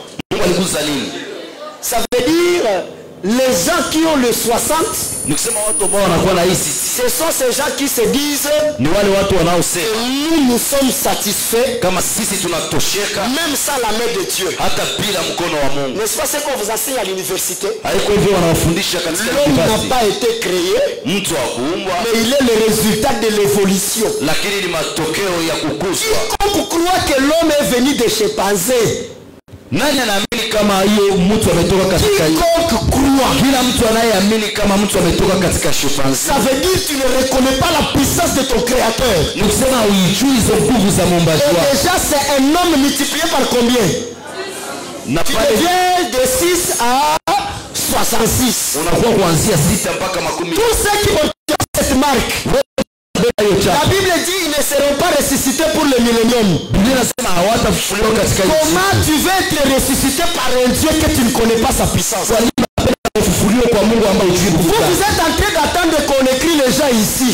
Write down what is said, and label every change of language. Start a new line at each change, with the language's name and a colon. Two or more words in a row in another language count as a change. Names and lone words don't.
French: Ça veut dire les gens qui ont le 60, ce sont ces gens qui se disent nous sommes satisfaits même sans la main de Dieu. N'est-ce pas ce qu'on vous enseigne à l'université? L'homme n'a pas été créé, mais il est le résultat de l'évolution. Quiconque croit que l'homme est venu des chimpanzés,
Swahili: nani anaamini kama hiyo mtu ametoka katika hiyo? Kila mtu anayeamini kama mtu ametoka katika chimpanzee.
French: Ça veut dire tu ne reconnais pas la puissance de ton créateur.
Swahili: Nikusema uijui hizo nguvu za muumbaji wako.
French: Déjà c'est un homme multiplié par combien? Tu deviens de 6 à 66.
Swahili: Unakuwa kuanzia 6 mpaka 10.
French: Tous ceux qui ont cette marque, la Bible dit ils ne seront pas ressuscités pour le millénium. Comment tu veux être ressuscité par un Dieu que tu ne connais pas sa puissance? Vous êtes en train d'attendre qu'on écrit les gens ici.